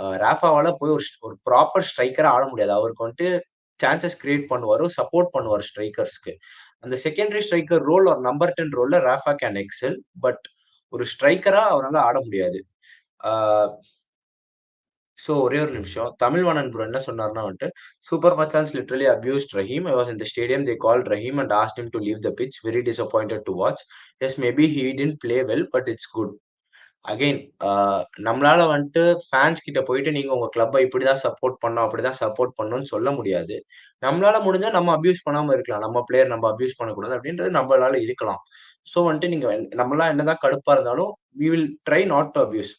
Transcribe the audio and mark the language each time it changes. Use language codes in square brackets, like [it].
[ta] ராஃபாவால போய் ஒரு ப்ராப்பர் ஸ்ட்ரைக்கரா ஆட முடியாது. அவருக்கு வந்துட்டு சான்ஸஸ் கிரியேட் பண்ணுவாரு, சப்போர்ட் பண்ணுவாரு ஸ்ட்ரைக்கர்ஸ்க்கு. அந்த செகண்டரி ஸ்ட்ரைக்கர் ரோல் ஒரு number 10 ரோல்ல Rafah can Excel. But ஒரு ஸ்ட்ரைக்கரா அவரால ஆட முடியாது. ஆ ஒரே ஒரு நிமிஷம். தமிழ்வாணன் ப்ரோ என்ன சொன்னாருன்னா வந்துட்டு, "super மச்சான்ஸ் [en] Literally abused Rahim. I was in the stadium. They called Rahim and asked him to leave the pitch. Very disappointed to watch. Yes, maybe he didn't play well, but it's good." [ta] Again நம்மளால வந்துட்டு fans கிட்ட போயிட்டு நீங்க உங்க கிளப்ப இப்படிதான் support பண்ணணும், அப்படிதான் support பண்ணணும்னு சொல்ல முடியாது. நம்மளால முடிஞ்சா நம்ம அப்யூஸ் பண்ணாம இருக்கலாம். நம்ம பிளேயர் நம்ம அப்யூஸ் பண்ணக்கூடாது அப்படின்றது நம்மளால இருக்கலாம். சோ வந்துட்டு நீங்க நம்மலாம் என்னதான் கடுப்பா இருந்தாலும், [en] We will try not to abuse.